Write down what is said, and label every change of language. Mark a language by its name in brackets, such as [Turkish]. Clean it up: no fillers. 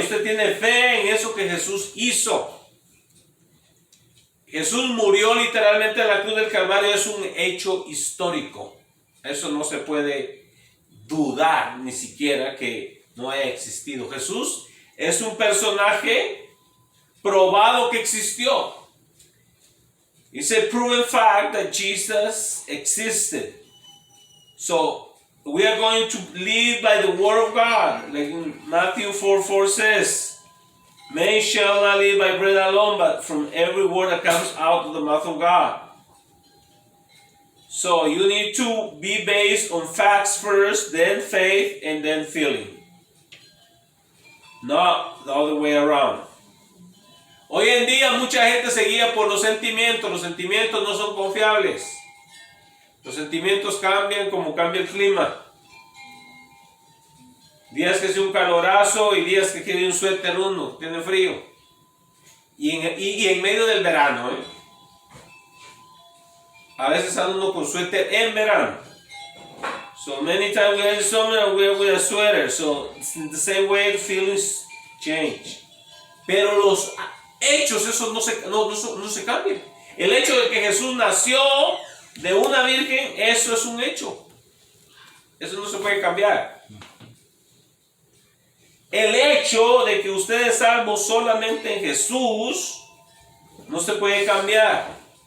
[Spanish] Usted tiene fe en eso que Jesús hizo. Jesús murió literalmente en la cruz del Calvario. Es un hecho histórico. Eso no se puede dudar ni siquiera que no haya existido. Jesús es un personaje probado que existió. [English] It's a proven fact that Jesus existed. So we are going to live by the word of God. Like in Matthew 4:4 says, "Man shall not live by bread alone, but from every word that comes out of the mouth of God." So you need to be based on facts first, then faith, and then feeling. Not the other way around. [Spanish] Hoy en día mucha gente se guía por los sentimientos. Los sentimientos no son confiables. Los sentimientos cambian como cambia el clima. Días que hace un calorazo y días que quiere un suéter uno, tiene frío. Y en medio del verano, ¿eh? A veces anda uno con suéter en verano. [English] So many times we are in summer and we are with a sweater. So in the same way the feelings change. [Spanish] Pero los hechos, esos no se cambian. El hecho de que Jesús nació de una virgen, eso es un hecho. Eso no se puede cambiar. El hecho de que usted es salvo solamente en Jesús, no se puede cambiar.